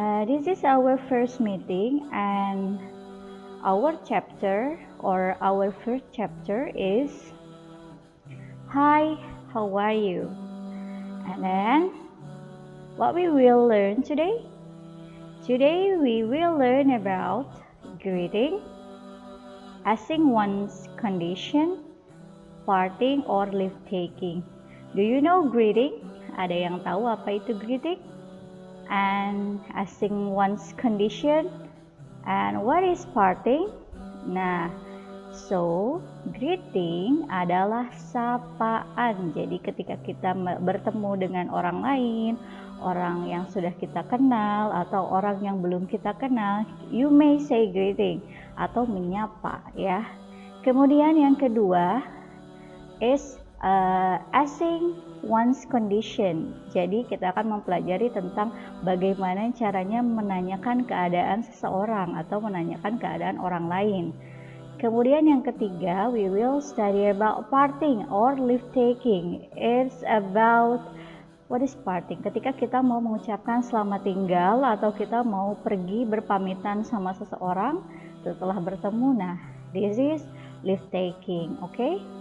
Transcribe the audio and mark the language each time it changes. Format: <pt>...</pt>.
<en>This is our first meeting, and our chapter or our first chapter is Hi, how are you? And then what we will learn today? Today we will learn about greeting, asking one's condition, parting or leave taking. Do you know greeting?</en> <id>Ada yang tahu apa itu greeting?</id> <en>And asking one's condition, and what is parting?</en> <id>Nah, so greeting adalah sapaan. Jadi ketika kita bertemu dengan orang lain, orang yang sudah kita kenal atau orang yang belum kita kenal, you may say greeting atau menyapa ya.</id> <en>Kemudian yang kedua is asking one's condition.</en> <id>Jadi kita akan mempelajari tentang bagaimana caranya menanyakan keadaan seseorang atau menanyakan keadaan orang lain.</id> <en>Kemudian yang ketiga, we will study about parting or leave taking. It's about what is parting?</en> <id>Ketika kita mau mengucapkan selamat tinggal atau kita mau pergi berpamitan sama seseorang setelah bertemu.</id> <en>Nah, this is leave taking, okay?</en>